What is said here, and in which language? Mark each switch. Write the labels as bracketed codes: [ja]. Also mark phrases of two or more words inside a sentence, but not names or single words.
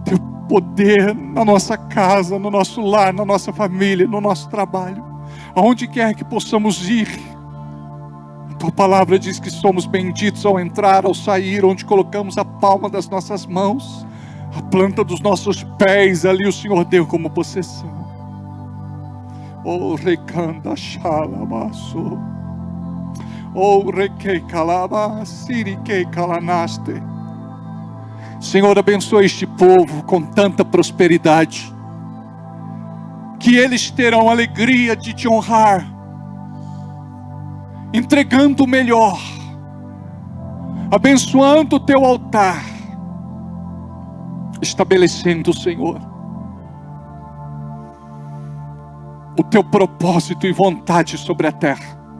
[pt] teu poder na nossa casa, no nosso lar, na nossa família, no nosso trabalho, aonde quer que possamos ir. A tua palavra diz que somos benditos ao entrar, ao sair, onde colocamos a palma das nossas mãos, a planta dos nossos pés, ali o Senhor deu como possessão. Oh, recanda xalabaço. Oh, requei calaba, siriquei calanaste. Senhor, abençoa este povo com tanta prosperidade, que eles terão alegria de te honrar, entregando o melhor, abençoando o teu altar, estabelecendo, Senhor, o teu propósito e vontade sobre a terra.